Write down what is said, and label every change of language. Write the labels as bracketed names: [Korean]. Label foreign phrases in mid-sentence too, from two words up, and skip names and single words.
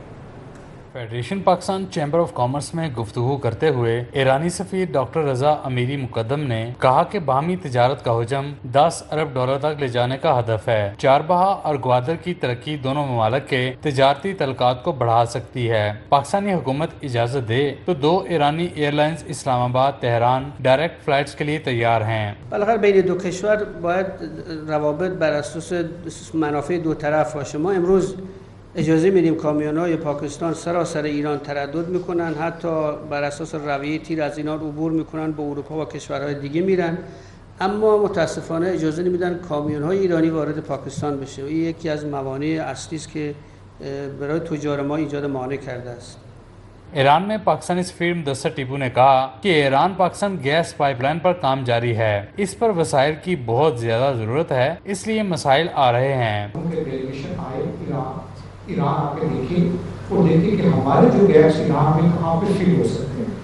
[Urdu] فیڈریشن پاکستان چیمبر آف کامرس میں گفتگو کرتے ہوئے ایرانی سفیر ڈاکٹر رضا امیری مقدم نے کہا کہ باہمی تجارت کا حجم 10 ارب ڈالر تک لے جانے کا ہدف ہے. چاربہا اور گوادر کی ترقی دونوں ممالک کے تجارتی تعلقات کو بڑھا سکتی ہے. پاکستانی حکومت اجازت دے تو 2 ایرانی ایئرلائنز اسلام آباد تہران [English] direct flights [Urdu] کے لیے تیار ہیں. [Persian] بالاخره بین دو کشور باید روابط بر اساس منافع دو طرف باشه. ما امروز اجازه میدیم کامیون‌های پاکستان سراسر ایران تردد میکنن، حتی بر اساس رویه تیر از اینا عبور میکنن به اروپا و کشورهای دیگه میرن، اما متاسفانه اجازه نمیدن کامیون‌های ایرانی وارد پاکستان بشه. این یکی از موانع اصلی است که برای تجار ما ایجاد مانع کرده است. [Urdu] ایران میں پاکستانی سفیر مدثر ٹیپو نے کہا کہ ایران پاکستان گیس پائپ لائن پر کام جاری ہے. اس پر وسائل کی بہت زیادہ ضرورت ہے، اس لیے مسائل آ رہے ہیں. ایران آ کے دیکھیں اور دیکھیں کہ ہمارے جو گیس ایران میں کہاں پہ فل ہو سکتے ہیں.